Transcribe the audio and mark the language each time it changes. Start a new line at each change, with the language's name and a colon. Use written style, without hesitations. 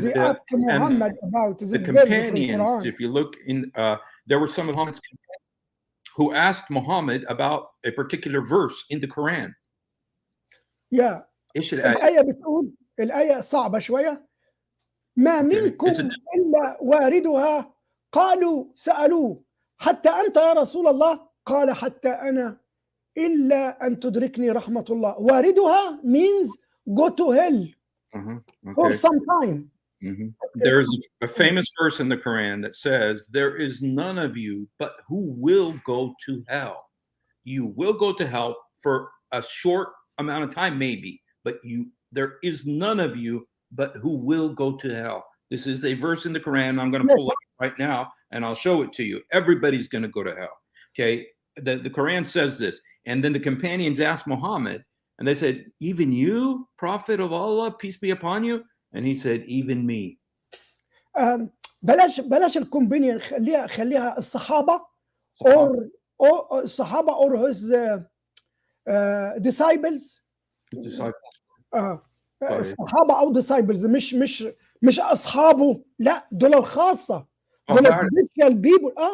English: They asked Muhammad about the companions, if you look in, there were some of Muhammad's companions who asked Muhammad about a particular verse in the Quran.
Arabic: إيش الآية بتقول؟ الآية صعبة شوية. ما منكم إلا واردها قالوا سألوه حتى أنت يا رسول الله قال حتى أنا إلا أن تدركني رحمة الله.
English: واردها means go to hell for some time. There's a famous verse in the Quran that says, there is none of you but who will go to hell. You will go to hell for a short amount of time, maybe, but there is none of you but who will go to hell. This is a verse in the Quran. I'm going to pull it up right now and I'll show it to you. Everybody's going to go to hell. Okay. The Quran says this. And then the companions asked Muhammad, and they said, even you, Prophet of Allah, peace be upon you? And he said, even me.
Arabic: بلاش الكومبينيون، خليها الصحابة or الصحابة or
English: his disciples.
Arabic: الصحابة أو disciples، مش أصحابه، لا دول الخاصة، دول
English: special people.